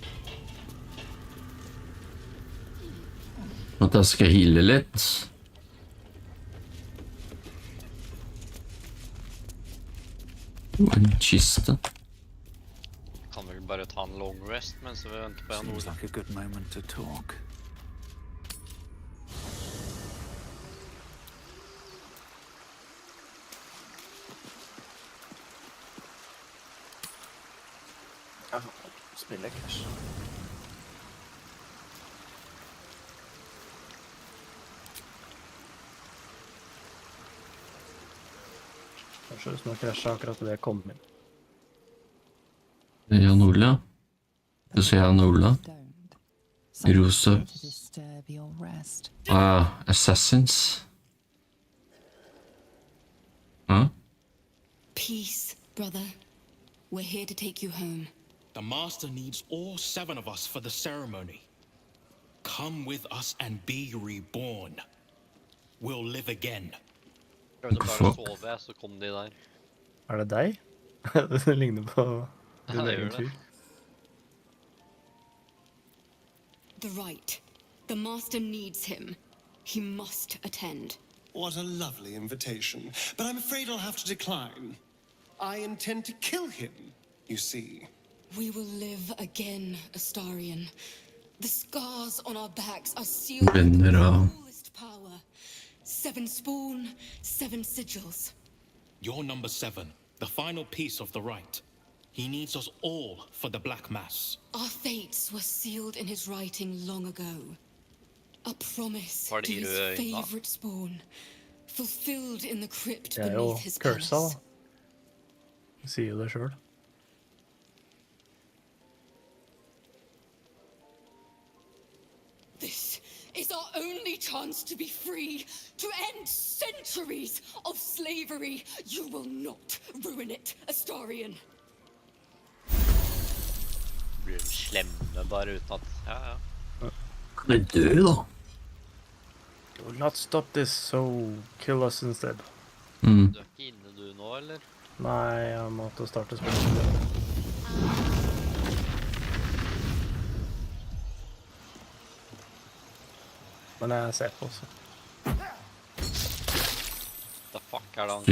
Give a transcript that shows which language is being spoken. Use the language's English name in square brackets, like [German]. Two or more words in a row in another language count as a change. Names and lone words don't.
[Norwegian] At jeg skal heale litt. En kiste. Kan vel bare ta en [English] long rest [Norwegian] mens vi venter på en [English] Seems [Norwegian] ord. [English] like a good moment to talk. [Norwegian] Spiller cash. Kanskje hvis man krasjer akkurat det kom inn. Det er Jan Ola. Du ser Jan Ola. Stoned. Rosa. [English] Something to disturb your rest. Assassins. Huh? Peace, brother. We're here to take you home. The Master needs all 7 of us for the ceremony. Come with us and be reborn. We'll live again. [Norwegian] Prøvde bare å Fuck. sove, så kom de der. Er det deg? Det ligner på Ja, din det egen gjør det. fyr. [English] The right. The master needs him. He must attend. What a lovely invitation. But I'm afraid I'll have to decline. I intend to kill him, you see. We will live again, Astarion. The scars on our backs are sealed with [Norwegian] Venner [English] the [Norwegian] av [English] fullest power. 7 spawn, 7 sigils. You're number 7, the final piece of the rite. He needs us all for the Black Mass. Our fates were sealed in his writing long ago. A promise [Norwegian] Var det [English] to [Norwegian] i [English] his [Norwegian] røda? [English] favorite spawn. Fulfilled in the crypt [Norwegian] Jeg er jo [English] beneath his [Norwegian] cursa, [English] palace. [Norwegian] da. Jeg sier jo det selv. [English] This is our only chance to be free, to end centuries of slavery. You will not ruin it, Astarion. [Norwegian] Blir de slemme bare uten at... Ja. Kan jeg dø, da? You will not stop this, so kill us instead. Du er ikke inne du nå, eller? Nei, jeg måtte starte spillet. Men jeg ser på også. [English] The fuck [Norwegian] er det han...